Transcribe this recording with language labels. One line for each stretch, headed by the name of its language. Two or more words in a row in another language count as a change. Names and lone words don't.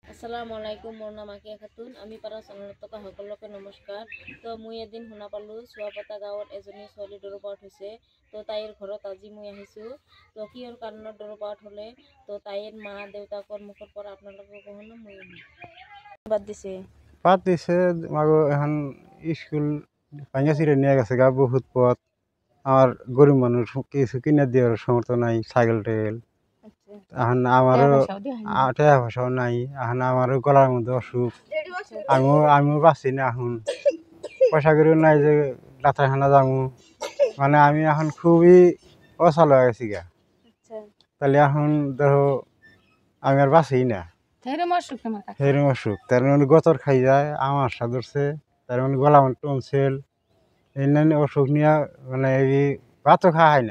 Arabic: السلام عليكم.
Assamese: মোৰ নাম আকিয়া খাতুন। আমি পাৰা চেনেলত থকা সকলোকে নমস্কাৰ। তো মই এদিন শুনা পালোঁ চুৱাপাতা গাঁৱত এজনী ছোৱালী
English: drop out
Assamese: হৈছে। তো তাইৰ ঘৰত আজি মই আহিছোঁ। তো কিহৰ কাৰণত
English: drop out
Assamese: হ'লে তো তাইৰ মা দেউতাকৰ মুখৰ পৰা আপোনালোকে কহনো মই বাদ দিছে
Bangla: এখন স্কুল ভাঙা চিরে নিয়ে গেছে গা বহুত পথ আমার গরিব মানুষ কিছু কিনে দেওয়ার সমর্থ নাই সাইকেল টেল এখন আমারও টাকা পয়সাও নাই এখন আমারও গলার মধ্যে অসুখ আমিও বাঁচি না এখন পয়সা করেও নাই যে ডাক্তারখানা যাবো মানে আমি এখন খুবই অসাল হয়ে গেছি গা তাহলে এখন ধরো আমি আর বাঁচি না সেরকম অসুখ তার মানে গতর খাই যায় আমার ধরছে তার মানে গলা মানে টনসিল এই অসুখ নিয়ে মানে এই ভাতও খাওয়া হয় না।